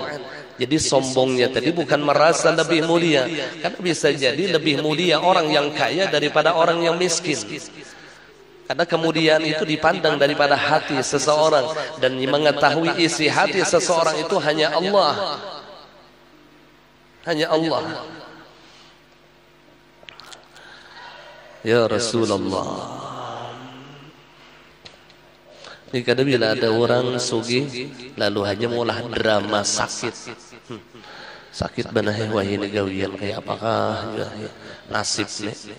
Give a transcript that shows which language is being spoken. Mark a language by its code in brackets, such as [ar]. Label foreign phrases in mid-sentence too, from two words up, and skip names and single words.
[id] Jadi sombongnya tadi bukan merasa lebih mulia, karena bisa jadi lebih mulia orang yang kaya daripada orang yang miskin. Karena kemudian itu dipandang daripada hati seseorang, dan mengetahui isi hati seseorang itu hanya Allah. Hanya Allah. [ar] يا رسول الله. [id] Ini kadang bila ada orang sugih lalu hanya maulah drama sakit. Sakit benar wah ini gawian kayak apakah ya, nasib nih.